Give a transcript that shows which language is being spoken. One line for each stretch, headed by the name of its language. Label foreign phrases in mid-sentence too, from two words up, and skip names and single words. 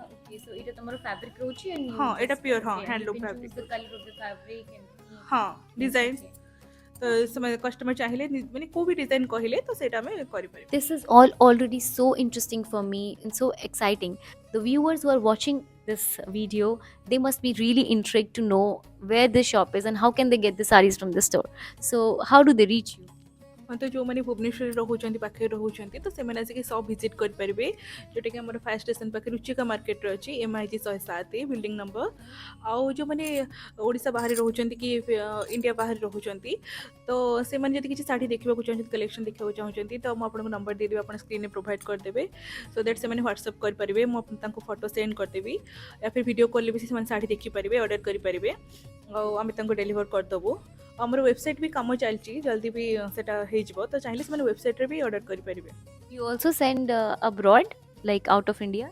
Odia: So ଏଇଟା ତମର ଫ୍ୟାବ୍ରିକ ରହୁଛି and ହଁ ଏଇଟା ପିଓର ହଁ
English: okay, and ହ୍ୟାଣ୍ଡଲୁମ୍ you can choose ଫ୍ୟାବ୍ରିକ the color of the fabric and
Odia: ହଁ ଡିଜାଇନ୍ ତ ସେମାନେ କଷ୍ଟମର ଚାହିଁଲେ ମାନେ କେଉଁ ବି ଡିଜାଇନ୍ କହିଲେ ତ ସେଇଟା ଆମେ କରିପାରିବୁ
English: this is all already so interesting for me and so exciting. The viewers who are watching this video, they must be really intrigued to know where this shop is and how can they get the sarees from the store. So how do they reach you?
Odia: ତ ଯେଉଁମାନେ ଭୁବନେଶ୍ୱରରେ ରହୁଛନ୍ତି ପାଖରେ ରହୁଛନ୍ତି ତ ସେମାନେ ଆସିକି
English: shop visit
Odia: କରିପାରିବେ ଯେଉଁଟାକି ଆମର
English: fire station
Odia: ପାଖରେ ରୁଚିକା ମାର୍କେଟରେ ଅଛି MIG 107 ବିଲ୍ଡିଂ ନମ୍ବର ଆଉ ଯେଉଁମାନେ ଓଡ଼ିଶା ବାହାରେ ରହୁଛନ୍ତି କି ଇଣ୍ଡିଆ ବାହାରେ ରହୁଛନ୍ତି ତ ସେମାନେ ଯଦି କିଛି ଶାଢ଼ୀ ଦେଖିବାକୁ ଚାହୁଁଛନ୍ତି କଲେକ୍ସନ୍ ଦେଖିବାକୁ ଚାହୁଁଛନ୍ତି ତ ମୁଁ ଆପଣଙ୍କୁ ନମ୍ବର ଦେଇଦେବି ଆପଣ ସ୍କ୍ରିନ୍ରେ ପ୍ରୋଭାଇଡ଼ କରିଦେବେ
English: so that
Odia: ସେମାନେ ହ୍ୱାଟ୍ସଆପ୍ କରିପାରିବେ ମୁଁ ତାଙ୍କୁ
English: photo send
Odia: କରିଦେବି
Hindi: या फिर
Odia: ଭିଡ଼ିଓ କଲ୍ରେ ବି ସେମାନେ ଶାଢ଼ୀ ଦେଖିପାରିବେ ଅର୍ଡ଼ର କରିପାରିବେ ଆଉ ଆମେ ତାଙ୍କୁ ଡେଲିଭର କରିଦେବୁ ଆମର ୱେବସାଇଟ୍ ବି କାମ ଚାଲିଛି ଜଲ୍ଦି ବି ସେଟା ହେଇଯିବ ତ ଚାହିଁଲେ ସେମାନେ ୱେବସାଇଟ୍ରେ ବି ଅର୍ଡ଼ର କରିପାରିବେ
English: You also send abroad, like out of India?